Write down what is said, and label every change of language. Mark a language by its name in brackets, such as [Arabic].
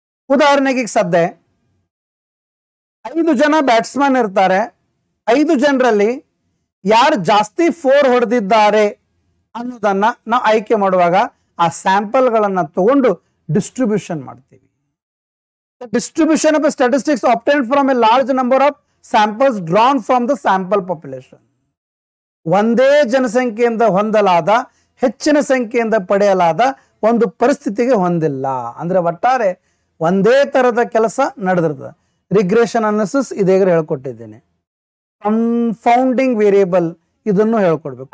[Kannada] ಉದಾಹರಣೆಗೆ ಈಗ ಸದ್ಯ 5 ಜನ ಬ್ಯಾಟ್ಸ್ಮನ್ ಇರ್ತಾರೆ. 5 ಜನರಲ್ಲಿ ಯಾರು ಜಾಸ್ತಿ 4 ಹೊಡೆದಿದ್ದಾರೆ ಅನ್ನೋದನ್ನ ನಾವು ಆಯ್ಕೆ ಮಾಡುವಾಗ ಆ ಸ್ಯಾಂಪಲ್ಗಳನ್ನ ತಗೊಂಡು ಡಿಸ್ಟ್ರಿಬ್ಯೂಷನ್ ಮಾಡ್ತೀವಿ. [English] The distribution of statistics obtained from a large number of samples drawn from the sample population. [Kannada] ಒಂದೇ ಜನಸಂಖ್ಯೆಯಿಂದ ಹೊಂದಲಾದ ಹೆಚ್ಚಿನ ಸಂಖ್ಯೆಯಿಂದ ಪಡೆಯಲಾದ ಒಂದು ಪರಿಸ್ಥಿತಿಗೆ ಹೊಂದಿಲ್ಲ. ಅಂದ್ರೆ ಒಟ್ಟಾರೆ ಒಂದೇ ತರದ ಕೆಲಸ ನಡೆದಿರ್ತದೆ. ರಿಗ್ರೆಷನ್ ಅನಾಲಿಸಿಸ್ ಇದೇಗ ಹೇಳ್ಕೊಟ್ಟಿದ್ದೇನೆ. ಕನ್ಫೌಂಡಿಂಗ್ ವೇರಿಯೇಬಲ್ ಇದನ್ನು ಹೇಳ್ಕೊಡ್ಬೇಕು.